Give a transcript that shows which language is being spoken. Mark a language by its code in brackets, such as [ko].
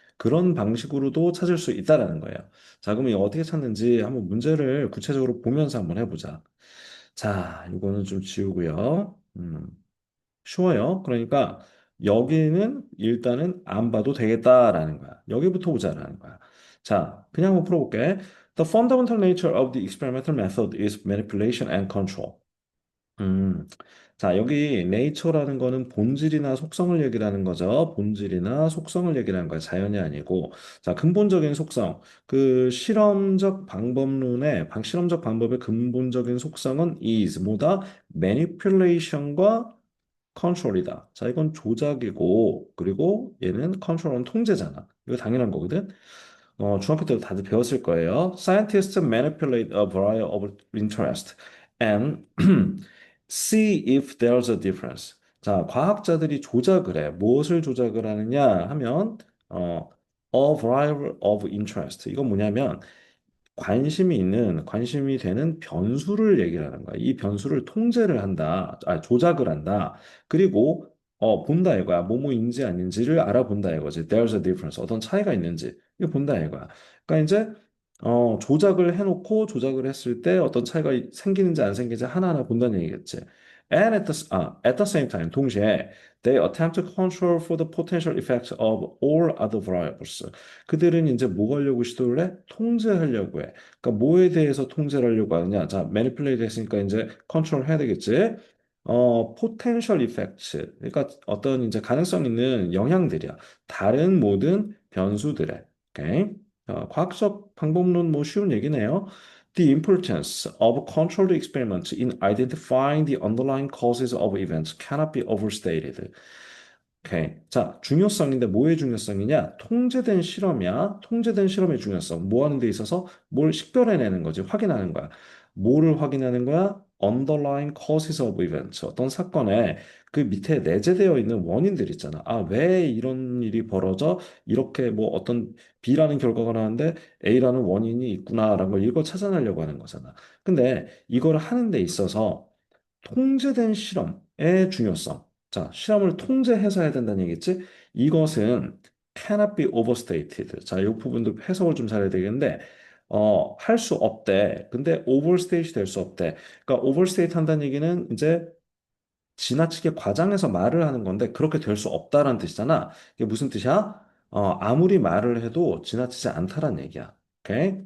[ko] 그런 방식으로도 찾을 수 있다라는 거예요. 자, 그럼 이거 어떻게 찾는지 한번 문제를 구체적으로 보면서 한번 해보자. 자, 이거는 좀 지우고요. 쉬워요. 그러니까 여기는 일단은 안 봐도 되겠다라는 거야. 여기부터 보자라는 거야. 자, 그냥 한번 풀어볼게. [en] The fundamental nature of the experimental method is manipulation and control. [ko] 음, 자, 여기 nature라는 거는 본질이나 속성을 얘기하는 거죠. 본질이나 속성을 얘기하는 거야. 자연이 아니고. 자, 근본적인 속성. 그 실험적 방법의 근본적인 속성은 is 뭐다? manipulation과 컨트롤이다. 자, 이건 조작이고, 그리고 얘는 컨트롤은 통제잖아. 이거 당연한 거거든. 중학교 때도 다들 배웠을 거예요. [en] Scientists manipulate a variety of interest and see if there's a difference. [ko] 자, 과학자들이 조작을 해. 무엇을 조작을 하느냐 하면, [en] a variety of interest. [ko] 이건 뭐냐면, 관심이 되는 변수를 얘기를 하는 거야. 이 변수를 통제를 한다, 조작을 한다. 그리고 본다 이거야. 뭐뭐인지 아닌지를 알아본다 이거지. [en] There's a difference. [ko] 어떤 차이가 있는지. 이거 본다 이거야. 그러니까 이제, 조작을 해놓고 조작을 했을 때 어떤 차이가 생기는지 안 생기는지 하나하나 본다는 얘기겠지. [en] And at the same time, [ko] 동시에 [en] they attempt to control for the potential effects of all other variables. [ko] 그들은 이제 뭐 하려고 시도를 해? 통제하려고 해. 그러니까 뭐에 대해서 통제를 하려고 하느냐? 자, manipulate 했으니까 이제 컨트롤 해야 되겠지. [en] potential effects. [ko] 그러니까 어떤 이제 가능성 있는 영향들이야. 다른 모든 변수들에. 오케이? 과학적 방법론 뭐 쉬운 얘기네요. [en] The importance of controlled experiment in identifying the underlying causes of events cannot be overstated. [ko] 오케이. 자, 중요성인데 뭐의 중요성이냐? 통제된 실험이야. 통제된 실험의 중요성. 뭐 하는 데 있어서 뭘 식별해내는 거지. 확인하는 거야. 뭐를 확인하는 거야? [en] Underlying causes of events. [ko] 어떤 사건에 그 밑에 내재되어 있는 원인들 있잖아. 아, 왜 이런 일이 벌어져? 이렇게 뭐 어떤 B라는 결과가 나왔는데 A라는 원인이 있구나라는 걸 이걸 찾아내려고 하는 거잖아. 근데 이걸 하는 데 있어서 통제된 실험의 중요성. 자, 실험을 통제해서 해야 된다는 얘기겠지? 이것은 [en] cannot be overstated. [ko] 자, 이 부분도 해석을 좀 잘해야 되겠는데, 할 수 없대. 근데 overstate 될 수 없대. 그러니까 overstate 한다는 얘기는 이제 지나치게 과장해서 말을 하는 건데 그렇게 될 수 없다라는 뜻이잖아. 이게 무슨 뜻이야? 아무리 말을 해도 지나치지 않다라는 얘기야. 오케이?